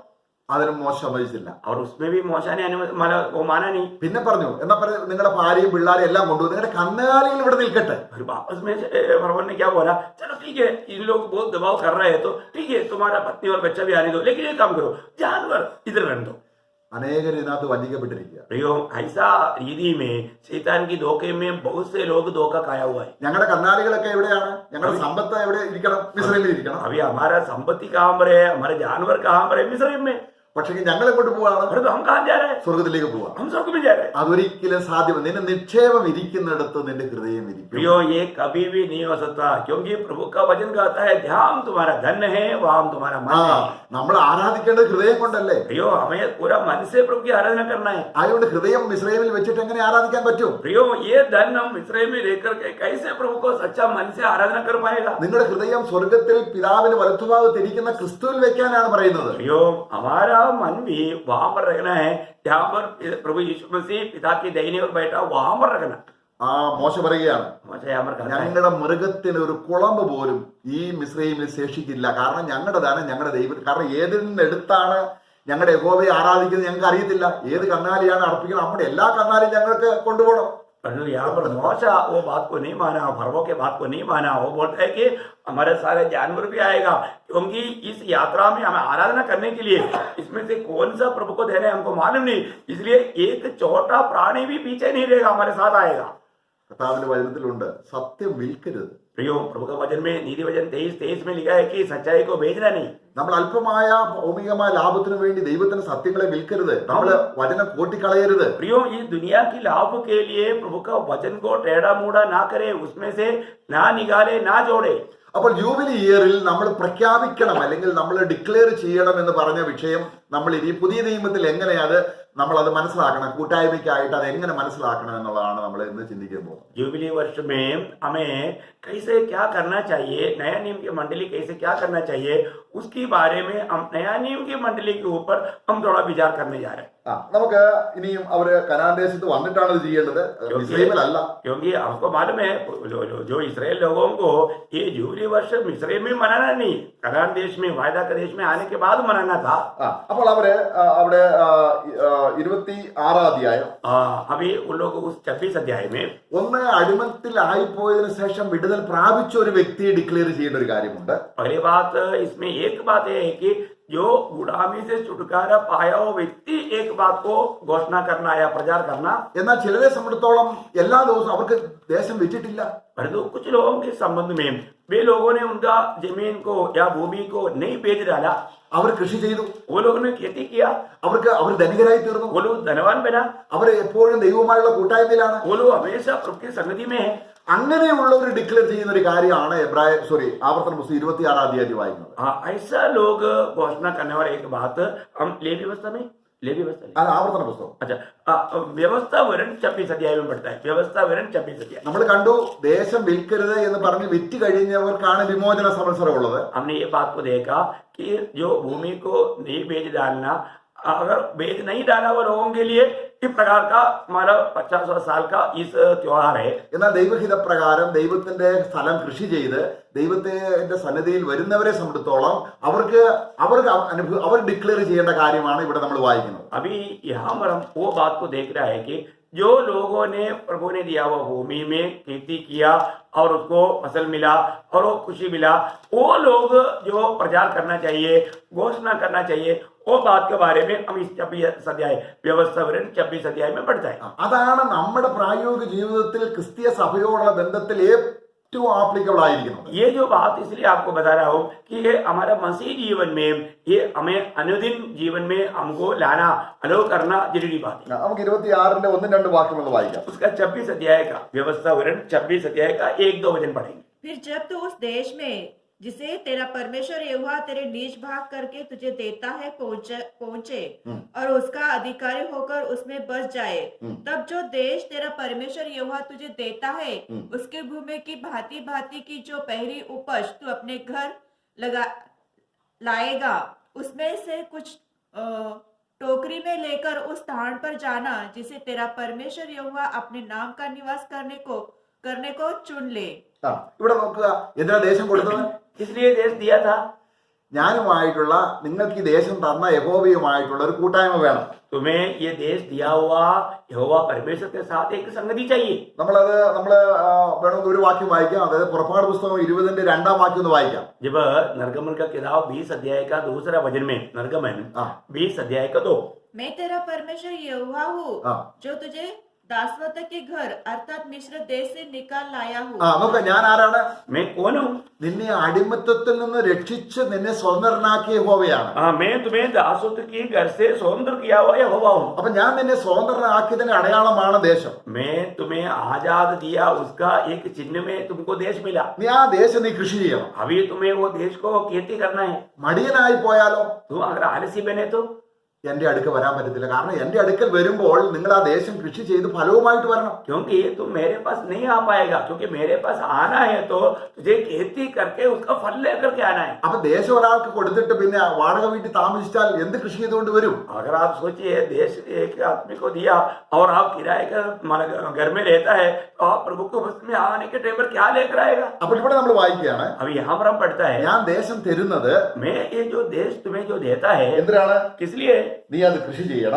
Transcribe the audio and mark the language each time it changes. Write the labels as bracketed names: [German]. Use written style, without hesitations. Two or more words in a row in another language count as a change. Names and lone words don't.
[Malayalam] അതിന് മോശ സമ്മതിച്ചില്ല. [Hindi] और उसमें भी मोशा ने वो माना नहीं। [Malayalam] പിന്നെ പറഞ്ഞു, എന്നാ നിങ്ങളുടെ ഭാര്യയും പിള്ളാരും എല്ലാം കൊണ്ടുപോകും, നിങ്ങളുടെ കന്നുകാലികൾ ഇവിടെ നിൽക്കട്ടെ. [Hindi] फिर वापस में फरौन ने क्या बोला, चलो ठीक है, इन लोग बहुत दबाव कर रहे हैं तो ठीक है, तुम्हारा पत्नी और बच्चा भी आने दो, लेकिन ये काम करो, जानवर इधर रहने दो। [Malayalam] അനേകർ ഇതിനകത്ത് വഞ്ചിക്കപ്പെട്ടിരിക്കുക. [Hindi] प्रियो ऐसा रीति में शैतान की धोखे में बहुत से लोग धोखा खाया हुआ है। [Malayalam] ഞങ്ങളുടെ കന്നാലികളൊക്കെ എവിടെയാണ്? ഞങ്ങളുടെ സമ്പത്ത് എവിടെ ഇരിക്കണം? മിസ്രൈമിൽ ഇരിക്കണം. [Hindi] अभी हमारा संपत्ति कहाँ पर है, हमारे जानवर कहाँ पर है? मिस्र में। [Malayalam] പക്ഷേ ഞങ്ങൾ എങ്ങോട്ട് പോവാണ്? [Hindi] परंतु हम कहाँ जा रहे हैं? [Malayalam] സ്വർഗത്തിലേക്ക് പോവാ. [Hindi] हम स्वर्ग में जा रहे हैं. [Malayalam] അതൊരിക്കലും സാധ്യമല്ല. നിന്റെ നിക്ഷേപം ഇരിക്കുന്നിടത്ത് നിന്റെ ഹൃദയം ഇരിക്കും. [Hindi] प्रियो, ये कभी भी नहीं हो सकता, क्योंकि प्रभु का वचन कहता है ध्यान तुम्हारा धन है, वाम तुम्हारा मन है. [Malayalam] നമ്മൾ ആരാധിക്കേണ്ടത് ഹൃദയം കൊണ്ടല്ലേ? [Hindi] प्रियो, हमें पूरा मन से प्रभु की आराधना करना है. [Malayalam] അതുകൊണ്ട് ഹൃദയം ഇസ്രായേലിൽ വെച്ചിട്ട് എങ്ങനെ ആരാധിക്കാൻ പറ്റും? [Hindi] प्रियो, ये धन हम इस्राएल में लेकर के कैसे प्रभु को सच्चा मन से आराधना कर पाएगा? [Malayalam] നിങ്ങളുടെ ഹൃദയം സ്വർഗത്തിൽ പിതാവിന് വലത്തുഭാഗത്ത് ഇരിക്കുന്ന ക്രിസ്തുവിൽ വെക്കാനാണ് പറയുന്നത്. [Hindi] प्रियो, हमारा मन भी वहां पर रखना है जहाँ पर प्रभु यीशु मसीह पिता की दाहिनी ओर बैठा, वहां पर रखना. [Malayalam] മോശ പറയുകയാണ്, [Hindi] मोशे यहाँ पर कहता है, [Malayalam] ഞങ്ങളുടെ മൃഗത്തിന് ഒരു കുളമ്പ് പോലും ഈ മിസ്രൈമിൽ ശേഷിക്കില്ല. കാരണം ഞങ്ങളുടെതാണ്, ഞങ്ങളുടെ ദൈവം. കാരണം ഏതിൽ നിന്ന് എടുത്താണ് ഞങ്ങളുടെ യഹോവയെ ആരാധിക്കുന്നത് ഞങ്ങൾക്ക് അറിയത്തില്ല. ഏത് കന്നാലിയാണ് അർപ്പിക്കുന്നത്, നമ്മുടെ എല്ലാ കന്നാലിയും ഞങ്ങൾക്ക് കൊണ്ടുപോകണം. [Hindi] परंतु यहाँ पर मोशा वो बात को नहीं माना, फरवो के बात को नहीं माना. वो बोलता है कि हमारे सारे जानवर भी आएगा, क्योंकि इस यात्रा में हमें आराधना करने के लिए इसमें से कौन सा प्रभु को दे रहे हैं हमको मालूम नहीं. इसलिए एक छोटा प्राणी भी पीछे नहीं रहेगा, हमारे साथ आएगा. [Malayalam] കർത്താവിന്റെ വചനത്തിലുണ്ട്, സത്യം വിൽക്കരുത്. [Hindi] प्रियो, प्रभु का वचन में नीति वचन 23 में लिखा है कि सच्चाई को बेचना नहीं. [Malayalam] നമ്മൾ അല്പമായ ഭൗമികമായ ലാഭത്തിന് വേണ്ടി ദൈവത്തിന് സത്യങ്ങളെ വിൽക്കരുത്. നമ്മൾ വചനം കൂട്ടിക്കളയരുത്. [Hindi] प्रियो, इस दुनिया की लाभ के लिए प्रभु का वचन को टेढ़ा मूढ़ा ना करे, उसमें से ना निकाले, ना जोड़े. [Malayalam] അപ്പോൾ [English] jubilee yearil [Malayalam] നമ്മൾ പ്രഖ്യാപിക്കണം, അല്ലെങ്കിൽ നമ്മൾ ഡിക്ലെയർ ചെയ്യണം എന്ന് പറഞ്ഞ വിഷയം നമ്മൾ ഇനി പുതിയ നിയമത്തിൽ എങ്ങനെ നമ്മൾ അത് മനസ്സിലാക്കണം, കൂട്ടായ്മയ്ക്കായിട്ട് അത് എങ്ങനെ മനസ്സിലാക്കണം എന്നുള്ളതാണ് നമ്മൾ ഇന്ന് ചിന്തിക്കാൻ പോകുന്നത്. [Hindi] जुबली वर्ष में हमें कैसे क्या करना चाहिए, नया नियम की मंडली कैसे क्या करना चाहिए, उसके बारे में हम नया नियम की मंडली के ऊपर हम थोड़ा विचार करने जा रहे हैं. [Malayalam] നമുക്ക് ഇനിയും അവര് കനാൻ ദേശത്ത് വന്നിട്ടാണ് ഇത് ചെയ്യേണ്ടത്, ഇസ്രായേലല്ല. [Hindi] क्योंकि हमको मालूम है जो इसराइल लोगों को ये जुबली वर्ष इस्राएल में मनाना नहीं, कनान देश में, वायदा के देश में आने के बाद मनाना था. [Malayalam] അപ്പോൾ അവര് അവിടെ 26 അധ്യായം, [Hindi] अभी उन लोग उस 26 अध्याय में [Malayalam] ഒന്ന് അടിമത്തിൽ ആയിപ്പോയതിനു ശേഷം വിടുതൽ പ്രാപിച്ച ഒരു വ്യക്തിയെ ഡിക്ലെയർ ചെയ്യേണ്ട ഒരു കാര്യമുണ്ട്. [Hindi] पहली बात इसमें एक बात है कि जो गुलामी से छुटकारा पाया वो व्यक्ति एक बात को घोषणा करना या प्रचार करना. [Malayalam] എന്നാൽ ചിലരെ സംബന്ധിച്ചിടത്തോളം എല്ലാ ദിവസവും അവർക്ക് ദേശം വിറ്റിട്ടില്ല. [Hindi] परंतु कुछ लोगों के संबंध में वे लोगों ने उनका जमीन को या भूमि को नहीं बेच डाला, [Malayalam] അവർ കൃഷി ചെയ്തു, [Hindi] वो लोगों ने खेती किया, [Malayalam] അവർ ധനികരായി തീർന്നു, [Hindi] वो लोग धनवान बना, [Malayalam] അവർ എപ്പോഴും ദൈവവുമായുള്ള കൂട്ടായ്മയിലാണ്. [Hindi] वो लोग हमेशा प्रभु की संगति में है. [Malayalam] അങ്ങനെയുള്ളവർ ഡിക്ലെയർ ചെയ്യുന്ന ഒരു കാര്യമാണ് ആവർത്തന പുസ്തകം 26 അധ്യായം വായിക്കുന്നത്. [Hindi] ऐसा लोग घोषणा करने वाले एक बात हम लेवी व्यवस्था में [Malayalam] അത് ആവർത്തന പുസ്തകം. [Hindi] अच्छा, व्यवस्था वरण 26 अध्याय में पढ़ता है. व्यवस्था वरण 26 अध्याय [Malayalam] നമ്മൾ കണ്ടു, ദേശം വിൽക്കരുത് എന്ന് പറഞ്ഞ് വിറ്റ് കഴിഞ്ഞവർക്കാണ് വിമോചന സംവത്സരം ഉള്ളത്. [Hindi] हमने ये बात को देखा कि जो भूमि को नहीं बेच डालना, अगर बेच नहीं डाला वो लोगों के लिए इस प्रकार का हमारा 50 साल का इस त्योहार है. [Malayalam] എന്നാൽ ദൈവഹിത പ്രകാരം ദൈവത്തിന്റെ സ്ഥലം കൃഷി ചെയ്ത് ദൈവത്തിന്റെ സന്നിധിയിൽ വരുന്നവരെ സംബന്ധിച്ചോളം അവർ ഡിക്ലെയർ ചെയ്യേണ്ട കാര്യമാണ് ഇവിടെ നമ്മൾ വായിക്കുന്നത്. [Hindi] अभी यहाँ पर हम वो बात को देख रहा है कि जो लोगों ने प्रभु ने दिया हुआ भूमि में खेती किया और उसको फसल मिला और वो खुशी मिला, वो लोग जो प्रचार करना चाहिए, घोषणा करना चाहिए, वो बात के बारे में हम इस 26 अध्याय व्यवस्था वरण 26 अध्याय में पढ़ता है. [Malayalam] അതാണ് നമ്മുടെ പ്രായോഗിക ജീവിതത്തിൽ ക്രിസ്തീയ സഭയോടുള്ള ബന്ധത്തിൽ ഏറ്റവും ആപ്ലിക്കബിൾ ആയിരിക്കുന്നത്. [Hindi] ये जो बात इसलिए आपको बता रहा हूँ कि ये हमारा मसीह जीवन में, ये हमें अनुदिन जीवन में हमको लाना, अलो करना जरूरी बात है. [Malayalam] നമുക്ക് 26 1-2 വാക്യം ഒന്ന് വായിക്കാം. [Hindi] उसका 26 अध्याय का व्यवस्था वरण 26 अध्याय का 1-2 वचन पढ़ेंगे. फिर जब तू उस देश में जिसे तेरा परमेश्वर यहोवा तेरे नीच भाग करके तुझे देता है पहुंचे और उसका अधिकारी होकर उसमें बस जाए, तब जो देश तेरा परमेश्वर यहोवा तुझे देता है उसके भूमि की भांति भांति की जो पहली उपज तू अपने घर लाएगा, उसमें से कुछ टोकरी में लेकर उस स्थान पर जाना जिसे तेरा परमेश्वर यहोवा अपने नाम का निवास करने को चुन ले. [Malayalam] ഇവിടെ നോക്കുക, എന്തിനാ ദേശം കൊടുത്തത്? [Hindi] इसलिए देश दिया था. [Malayalam] ഞാനുമായിട്ടുള്ള, നിങ്ങൾക്ക് ഈ ദേശം തന്ന യഹോവയുമായിട്ടുള്ള ഒരു കൂട്ടായ്മ വേണം. [Hindi] तुम्हें ये देश दिया हुआ यहोवा परमेश्वर के साथ एक संगति चाहिए. [Malayalam] നമ്മൾ വേണമെങ്കിൽ ഒരു വാക്യം വായിക്കാം. അതായത് പുറപ്പാട് പുസ്തകം 20-ന്റെ 2-ാം വാക്യം ഒന്ന് വായിക്കാം. [Hindi] जब निर्गमन का किताब 20 अध्याय का दूसरा वचन में, निर्गमन 20 अध्याय का 2. मैं तेरा परमेश्वर यहोवा हूँ जो तुझे दासवत के घर अर्थात मिस्र देश से निकाल लाया हूँ। [Malayalam] നോക്ക, ഞാൻ ആരാണ്? [Hindi] मैं कौन हूँ? [Malayalam] നിന്നെ അടിമത്തത്തിൽ നിന്ന് രക്ഷിച്ച് നിന്നെ സ്വതന്ത്രനാക്കിയ യഹോവയാണ്. [Hindi] मैं तुम्हें दासत्व की घर से स्वतंत्र किया हुआ यहोवा हूँ। [Malayalam] അപ്പൊ ഞാൻ നിന്നെ സ്വതന്ത്രനാക്കിയതിന്റെ അടയാളമാണ് ദേശം. [Hindi] मैं तुम्हें आजाद दिया, उसका एक चिन्ह में तुमको देश मिला। [Malayalam] നീ ആ ദേശം നീ കൃഷി ചെയ്യണം. [Hindi] अभी तुम्हें वो देश को खेती करना है। [Malayalam] മടിയനായി പോയാലോ [Hindi] तुम अगर आलसी बने तो [Malayalam] എന്റെ അടുക്ക വരാൻ പറ്റത്തില്ല. കാരണം എന്റെ അടുക്കൽ വരുമ്പോൾ നിങ്ങൾ ആ ദേശം കൃഷി ചെയ്ത് ഫലവുമായിട്ട് വരണം. [Hindi] क्योंकि तुम मेरे पास नहीं आ पाएगा, क्योंकि मेरे पास आना है तो तुझे खेती करके उसका फल लेकर के आना है। [Malayalam] അപ്പൊ ദേശം ഒരാൾക്ക് കൊടുത്തിട്ട് പിന്നെ വാടക വീട്ടിൽ താമസിച്ചാൽ എന്ത് കൃഷി ചെയ്തുകൊണ്ട് വരും? [Hindi] अगर आप सोचिए देश एक आदमी को दिया और आप किराए का घर में रहता है तो आप प्रभु को बस में आने के टाइम पर क्या लेकर आएगा? [Malayalam] അപ്പോൾ ഇവിടെ നമ്മൾ വായിക്കുകയാണ്, [Hindi] अभी यहाँ पर हम पढ़ता है, [Malayalam] ഞാൻ ദേശം തരുന്നത് [Hindi] मैं ये जो देश तुम्हें जो देता है [Malayalam] എന്തിനാണ്? [Hindi] किस लिए? [Malayalam] നീ അത് കൃഷി ചെയ്യണം.